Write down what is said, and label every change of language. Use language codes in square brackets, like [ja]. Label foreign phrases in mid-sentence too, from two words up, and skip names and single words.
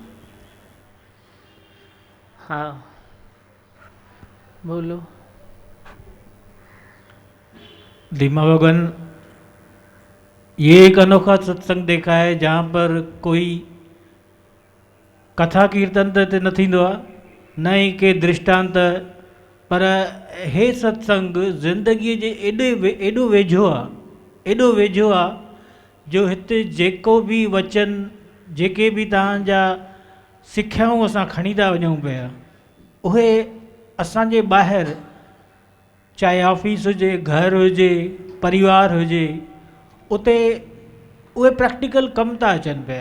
[hi] हाँ बोलो। धीमा भगवान, ये एक अनोखा सत्संग देखा है जहाँ पर कोई कथा कीर्तन [sd] त न थींदो आहे, न ई के दृष्टांत, पर हे सत्संग ज़िंदगीअ जे एॾो वेझो आहे जो हिते जेको बि वचन, जेके बि तव्हांजा सिख्याऊं असां खणी था वञूं पिया, उहे असांजे ॿाहिरि चाहे ऑफिस हुजे, घर हुजे, परिवार हुजे, उते उहे प्रैक्टिकल कम था अचनि पिया।